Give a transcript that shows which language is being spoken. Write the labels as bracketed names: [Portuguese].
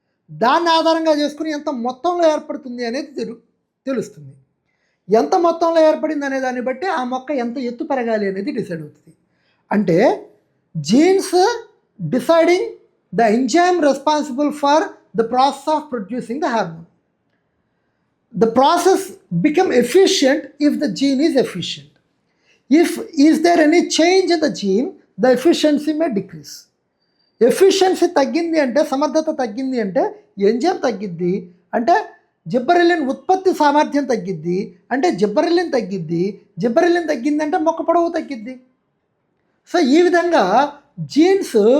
[Telugu] దాన్ని ఆధారంగా చేసుకుని ఎంత మొత్తంలో ఏర్పడుతుంది అనేది తెలుస్తుంది. ఎంత మొత్తంలో ఏర్పడింది అనే దాన్ని బట్టి ఆ మొక్క ఎంత ఎత్తు పెరగాలి అనేది డిసైడ్ అవుతుంది. [English] అంటే genes deciding the enzyme responsible for the process of producing the hormone. The process become efficient if the gene is efficient. If is there any change in the gene, the efficiency may decrease. [Telugu] Efficiency తగ్గింది అంటే, సమర్థత తగ్గింది అంటే enzyme తగ్గిద్ది, అంటే జిబ్బరెల్లిన్ ఉత్పత్తి సామర్థ్యం తగ్గిద్ది, అంటే జిబ్బరెల్లిన్ తగ్గిద్ది. జిబ్బరెల్లిన్ తగ్గిందంటే మొక్క పొడవు తగ్గిద్ది. సో ఈ విధంగా జీన్స్